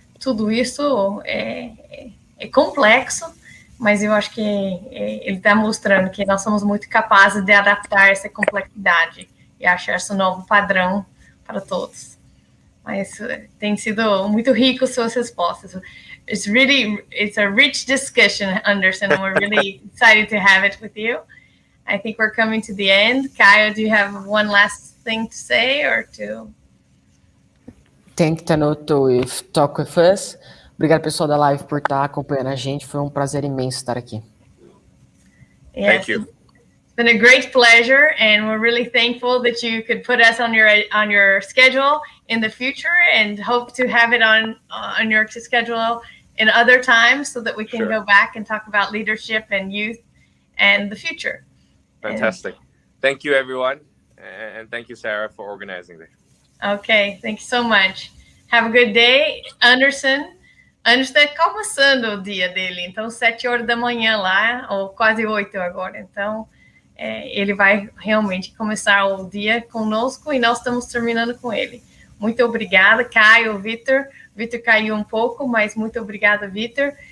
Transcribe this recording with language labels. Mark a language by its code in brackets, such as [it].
[pt] tudo isso é complexo, mas eu acho que ele está mostrando que nós somos muito capazes de adaptar essa complexidade e achar esse novo padrão para todos. Mas tem sido muito rico suas respostas. [en] It's a rich discussion, Anderson, and we're really excited to have it with you. I think we're coming to the end. Caio, do you have one last thing to say or to... Thank Tanoto with Talk With Us. [pt] Obrigado, pessoal da live, por estar acompanhando a gente. Foi um prazer imenso estar aqui. [en] Yes. Thank you. It's been a great pleasure, and we're really thankful that you could put us on your schedule in the future, and hope to have it on your schedule in other times so that we can go back and talk about leadership and youth and the future. Fantastic. Thank you, everyone. And thank you, Sarah, for organizing this. Okay, thank you so much. Have a good day. [pt] Anderson está começando o dia dele, então 7 horas da manhã lá, ou quase 8 agora. Então, ele vai realmente começar o dia conosco e nós estamos terminando com ele. Muito obrigada, Caio, Vitor. Vitor caiu um pouco, mas muito obrigada, Vitor.